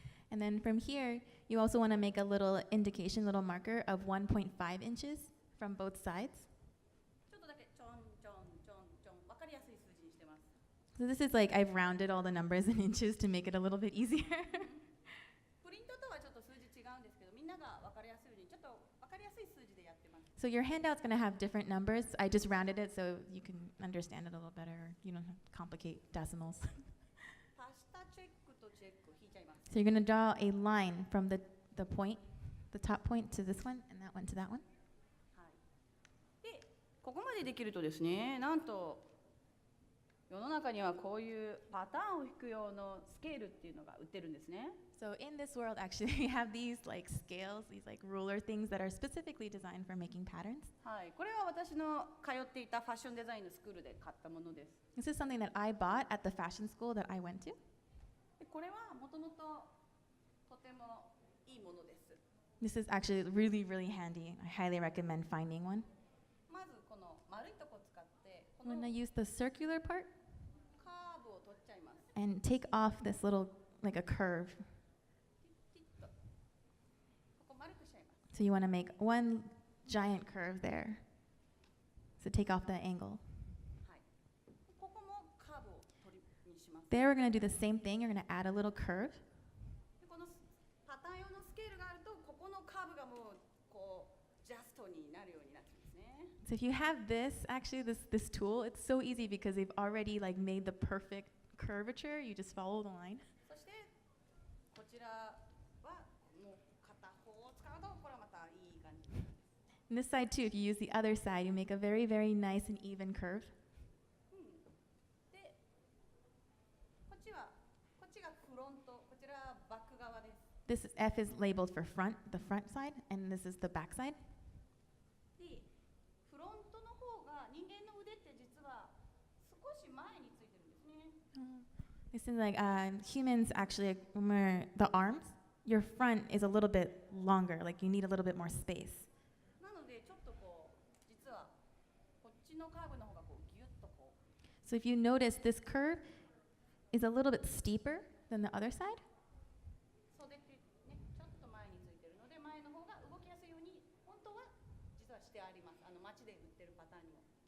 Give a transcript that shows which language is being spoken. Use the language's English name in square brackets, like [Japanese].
[English] And then from here, you also want to make a little indication, little marker of 1.5 inches from both sides. [Japanese] ちょっとだけちょんちょんちょんちょん、わかりやすい数字にしてます。 [English] So this is like I've rounded all the numbers in inches to make it a little bit easier. [Japanese] プリントとはちょっと数字違うんですけど、みんながわかりやすいようにちょっとわかりやすい数字でやってます。 [English] So your handout's going to have different numbers. I just rounded it so you can understand it a little better. You don't have to complicate decimals. [Japanese] 足したチェックとチェック引いちゃいます。 [English] So you're going to draw a line from the point, the top point to this one, and that one to that one. [Japanese] はい。で、ここまでできるとですね、なんと世の中にはこういうパターンを引く用のスケールっていうのが売ってるんですね。 [English] So in this world, actually, we have these like scales, these like ruler things that are specifically designed for making patterns. [Japanese] はい。これは私の通っていたファッションデザインのスクールで買ったものです。 [English] This is something that I bought at the fashion school that I went to. [Japanese] でこれはもともととてもいいものです。 [English] This is actually really, really handy. I highly recommend finding one. [Japanese] まずこの丸いとこを使ってこ [English] I'm [Japanese] の [English] going to use the circular part [Japanese] カーブを取っちゃいます。 [English] and take off this little, like a curve. [Japanese] ピッとここ丸くしちゃいます。 [English] So you want to make one giant curve there. So take off the angle. [Japanese] はい。ここもカーブを取りにします。 [English] There we're going to do the same thing. You're going to add a little curve. [Japanese] でこのパターン用のスケールがあるとここのカーブがもうこうジャストになるようになってますね。 [English] So if you have this, actually this tool, it's so easy because they've already like made the perfect curvature. You just follow the line. [Japanese] そしてこちらはもう片方を使うとこれはまたいい感じです。 [English] And this side too, if you use the other side, you make a very, very nice and even curve. [Japanese] で、こっちがフロント、こちらはバック側です。 [English] This F is labeled for front, the front side, and this is the back side. [Japanese] で、フロントの方が人間の腕って実は少し前についてるんですね。 [English] This is like humans actually, the arms, your front is a little bit longer, like you need a little bit more space. [Japanese] なのでちょっとこう実はこっちのカーブの方がこうギュッとこう。 [English] So if you notice, this curve is a little bit steeper than the other side. [Japanese] 袖ってね、ちょっと前についてるので前の方が動きやすいように本当は実はしてあります。街で売ってるパターンにも。